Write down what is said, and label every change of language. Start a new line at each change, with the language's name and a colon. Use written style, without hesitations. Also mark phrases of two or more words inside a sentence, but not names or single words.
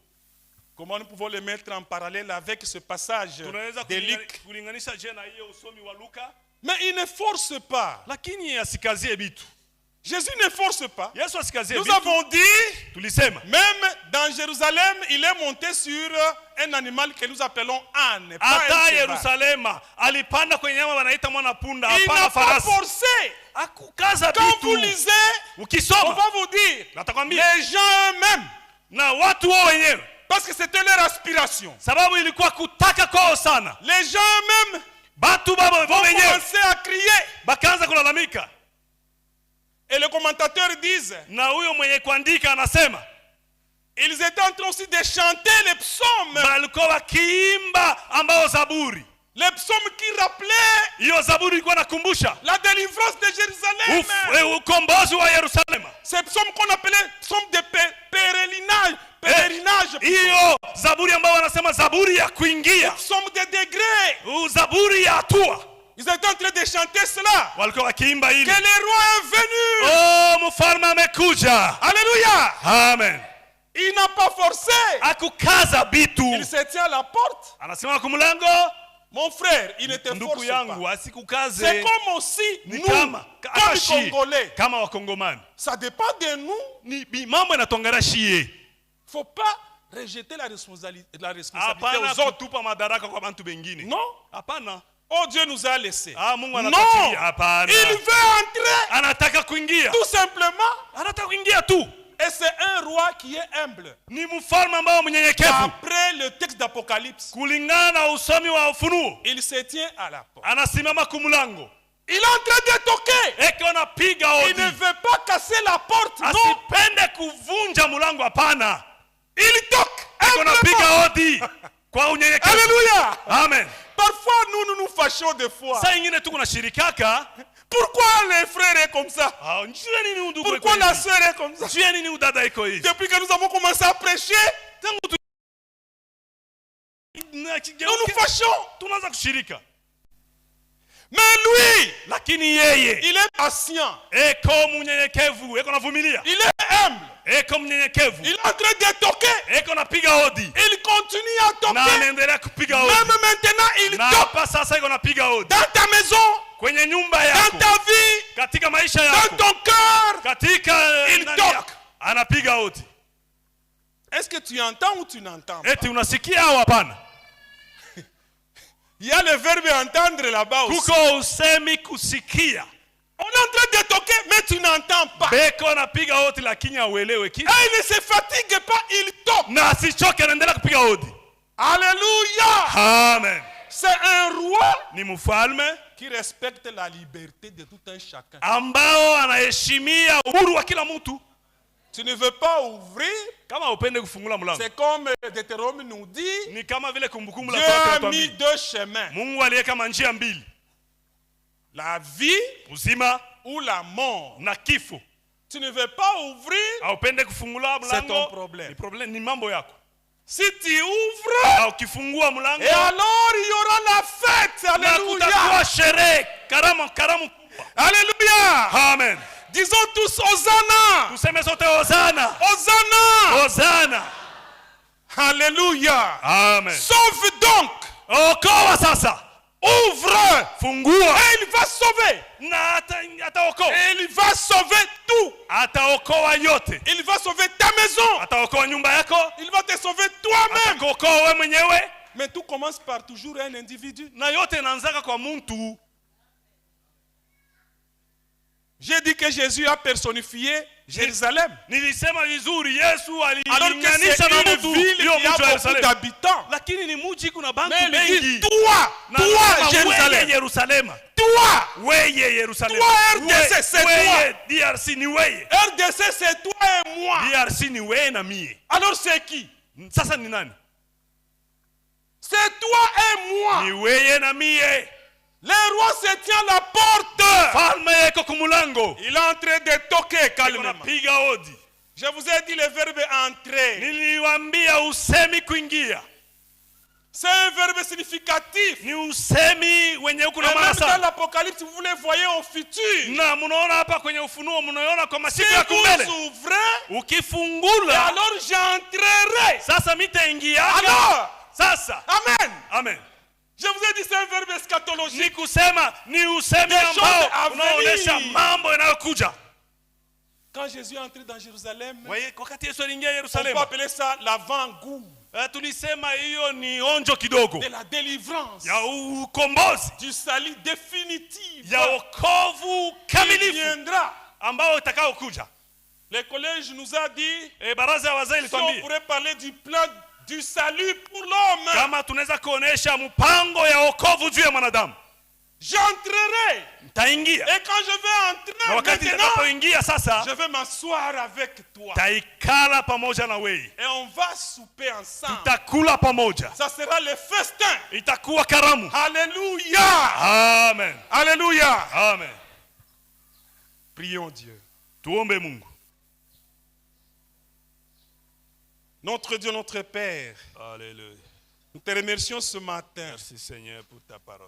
French: Comment nous pouvons le mettre en parallèle avec ce passage
Swahili: Tunaweza
French: de Luc.
Swahili: kulinganisha je na hiyo usomi wa Luka.
French: Mais il ne force pas.
Swahili: Lakini asikazie bitu.
French: Jésus ne force pas.
Swahili: Yesu asikazie
French: Nous
Swahili: bitu.
French: avons dit Tulisema même dans Jérusalem, il est monté sur un animal que nous appelons âne. Pas un
Swahili: hata
French: cheval.
Swahili: Yerusalema alipanda kwenye nyama wanaita mwana punda,
French: Il
Swahili: hapana
French: n'a pas
Swahili: farasi.
French: forcé.
Swahili: Akukaza
French: Quand vous
Swahili: vitu.
French: lisez, on
Swahili: Ukisoma
French: va vous dire,
Swahili: natakwambia
French: les gens eux-mêmes,
Swahili: na watu wao wenyewe,
French: parce que c'était leur aspiration.
Swahili: sababu ilikuwa kutaka kwao sana.
French: Les gens eux-mêmes
Swahili: Batu baba
French: vont
Swahili: wenyewe
French: commencer à crier.
Swahili: bakaanza kulalamika,
French: Et les commentateurs disent,
Swahili: na huyo mwenye kuandika anasema
French: ils étaient en train aussi de chanter les psaumes.
Swahili: balikuwa wakiimba ambao zaburi,
French: Les psaumes qui rappelaient
Swahili: hiyo zaburi ilikuwa nakumbusha
French: la délivrance de Jérusalem.
Swahili: ukombozi wa Yerusalema.
French: Ces psaumes qu'on appelait psaumes de pèlerinage.
Swahili: Hiyo zaburi ambao wanasema zaburi ya kuingia,
French: Psaumes de degrés.
Swahili: zaburi ya hatua,
French: Ils étaient en train de chanter cela.
Swahili: walikuwa wakiimba hili,
French: Que le roi est venu.
Swahili: oh mfalme amekuja.
French: Alléluia. Amen. Il n'a pas forcé.
Swahili: Akukaza bitu,
French: Il se tient à la porte.
Swahili: anasimama kumlango.
French: Mon frère, il ne te
Swahili: Ndugu
French: force
Swahili: yangu
French: pas.
Swahili: asikukaze,
French: C'est comme aussi
Swahili: ni
French: nous,
Swahili: kama
French: comme
Swahili: shi,
French: Congolais.
Swahili: kama wakongomani,
French: Ça dépend de nous.
Swahili: ni mambo yanatongana shie.
French: Il ne faut pas rejeter la responsabilité
Swahili: Hapana
French: aux autres.
Swahili: kutupa madaraka kwa bantu bengine.
French: Non.
Swahili: Hapana.
French: Oh, Dieu nous a laissés.
Swahili: Mungu
French: Non.
Swahili: anatuachilia. Hapana.
French: Il veut entrer.
Swahili: Anataka kuingia.
French: Tout simplement.
Swahili: Anataka kuingia tu.
French: Et c'est un roi qui est humble.
Swahili: Ni mfalme ambao mnyenyekevu.
French: Après le texte d'Apocalypse,
Swahili: Kulingana na usomi wa Ufunuo,
French: il se tient à la porte.
Swahili: anasimama kumlango.
French: Il est en train de toquer.
Swahili: Eko anapiga
French: Il ne
Swahili: hodi.
French: veut pas casser la porte. Non.
Swahili: Asipende kuvunja mlango, hapana.
French: Il toque.
Swahili: Eko anapiga
French: Humblement.
Swahili: hodi kwa unyenyekevu.
French: Alléluia. Amen. Parfois, nous nous fâchons des fois.
Swahili: Saa ingine tu kunashirikaka.
French: Pourquoi les frères est comme ça?
Swahili: Njue nini undugu
French: Pourquoi
Swahili: iko
French: la
Swahili: hivi?
French: sœur est comme ça?
Swahili: Njue nini udada iko hivi?
French: Depuis que nous avons commencé à prêcher,
Swahili: Tangu tu
French: nous nous fâchons.
Swahili: tunaanza kushirika.
French: Mais lui,
Swahili: Lakini yeye
French: il est patient.
Swahili: eko mnyenyekevu, eko navumilia.
French: Il est humble.
Swahili: Eko mnyenyekevu.
French: Il est en train de toquer.
Swahili: Eko napiga hodi.
French: Il continue à
Swahili: Na
French: toquer.
Swahili: anaendelea kupiga
French: Même
Swahili: hodi.
French: maintenant, il
Swahili: Na
French: toque.
Swahili: hapa sasa iko napiga hodi.
French: Dans ta maison,
Swahili: Kwenye nyumba
French: dans
Swahili: yako,
French: ta vie,
Swahili: katika maisha
French: dans
Swahili: yako,
French: ton cœur.
Swahili: katika
French: Il
Swahili: ndani
French: toque.
Swahili: yako. Anapiga hodi.
French: Est-ce que tu entends ou tu n'entends pas?
Swahili: Eti unasikia au hapana?
French: Il y a le verbe entendre là-bas aussi.
Swahili: Kuko usemi kusikia.
French: On est en train de toquer, mais tu n'entends pas.
Swahili: Beko napiga hodi lakini hauelewi kitu.
French: Et il ne se fatigue pas, il toque.
Swahili: Na asichoke, anaendelea kupiga hodi.
French: Alléluia. Amen. C'est un roi
Swahili: Ni mfalme
French: qui respecte la liberté de tout un chacun.
Swahili: ambao anaheshimia uhuru wa kila mtu.
French: Tu ne veux pas ouvrir,
Swahili: Kama upende kufungula mlango,
French: c'est comme Deutéronome nous dit,
Swahili: ni kama vile Kumbukumbu la
French: Dieu
Swahili: Torati
French: a mis
Swahili: inatuambia.
French: deux chemins.
Swahili: Mungu aliweka njia mbili,
French: La vie
Swahili: uzima
French: ou la mort.
Swahili: na kifo.
French: Tu ne veux pas ouvrir,
Swahili: Haupende kufungula
French: c'est ton
Swahili: mlango,
French: problème.
Swahili: ni problem, ni mambo yako.
French: Si tu ouvres,
Swahili: Na ukifungua mlango,
French: et alors il y aura la fête.
Swahili: na kutakuwa Alléluia. sherehe, karamu kubwa.
French: Alléluia. Amen. Disons tous Hosanna.
Swahili: Tuseme sote hosana.
French: Hosanna.
Swahili: Hosana.
French: Alléluia. Amen. Sauve donc.
Swahili: Okoa sasa.
French: Ouvre.
Swahili: Fungua.
French: Et il va sauver.
Swahili: Na ataokoa.
French: Et il va sauver tout.
Swahili: Ataokoa yote.
French: Il va sauver ta maison.
Swahili: Ataokoa nyumba yako.
French: Il va te sauver toi-même.
Swahili: Atakuokoa wewe mwenyewe.
French: Mais tout commence par toujours un individu.
Swahili: Na yote inaanzaka kwa mtu.
French: J'ai dit que Jésus a personnifié Jérusalem.
Swahili: Nilisema vizuri, Yesu
French: Alors que
Swahili: alilinganisha
French: c'est
Swahili: na
French: une
Swahili: mtu
French: ville
Swahili: hiyo
French: qui a
Swahili: mji wa
French: beaucoup
Swahili: Yerusalemu.
French: d'habitants.
Swahili: Lakini ni mji kuna bantu
French: Mais il
Swahili: bengi.
French: dit toi,
Swahili: Na
French: toi
Swahili: nasema,
French: Jérusalem.
Swahili: weye Yerusalema.
French: Toi.
Swahili: Weye Yerusalema.
French: Toi, RDC, c'est
Swahili: Weye DRC ni weye.
French: RDC, c'est toi et moi.
Swahili: DRC ni weye na mie.
French: Alors c'est qui?
Swahili: Sasa ni nani?
French: C'est toi et moi.
Swahili: Ni weye na mie.
French: Le roi se tient à la porte.
Swahili: Falme yeko kumulango.
French: Il est en train de toquer calmement.
Swahili: Piga hodi.
French: Je vous ai dit le verbe entrer.
Swahili: Niliwaambia usemi kuingia.
French: C'est un verbe significatif.
Swahili: Ni usemi wenye uko
French: Et
Swahili: na maana
French: même dans
Swahili: sana.
French: l'Apocalypse, vous le voyez au futur.
Swahili: Na mnaona hapa kwenye Ufunuo, mnaona kwa
French: Si
Swahili: masiku ya kumbele.
French: vous ouvrez, et
Swahili: Ukifungula,
French: alors j'entrerai.
Swahili: sasa mitaingia.
French: Alors,
Swahili: Sasa.
French: amen.
Swahili: Amen.
French: Je vous ai dit c'est un verbe
Swahili: Ni
French: eschatologique.
Swahili: kusema ni usemi
French: Des choses
Swahili: ambao
French: à
Swahili: unaonesha
French: venir.
Swahili: mambo yanayokuja.
French: Quand Jésus est entré dans Jérusalem, Voyez,
Swahili: wakati Yesu aliingia
French: on peut
Swahili: Yerusalemu,
French: appeler ça l'avant-goût
Swahili: tulisema hiyo ni onjo kidogo
French: de la délivrance,
Swahili: ya ukombozi,
French: du salut définitif
Swahili: ya wokovu
French: qui
Swahili: kamilifu
French: viendra.
Swahili: ambao itakao kuja.
French: Le collège nous a dit,
Swahili: Baraza ya wazee
French: si on
Swahili: ilituambia
French: pourrait parler du plan du salut pour l'homme,
Swahili: kama tunaweza kuonesha mpango ya wokovu juu ya mwanadamu.
French: j'entrerai.
Swahili: Taingia
French: Et quand je vais entrer
Swahili: na wakati
French: maintenant,
Swahili: nitakapoingia sasa,
French: je vais m'asseoir avec toi.
Swahili: taikala pamoja na wewe,
French: Et on va souper ensemble.
Swahili: tutakula pamoja,
French: Ça sera le festin.
Swahili: itakuwa karamu.
French: Alléluia.
Swahili: Amen,
French: Alléluia.
Swahili: amen.
French: Prions Dieu.
Swahili: Tuombe Mungu.
French: Notre Dieu, notre Père, Alléluia. nous te remercions ce matin. Merci Seigneur pour ta parole.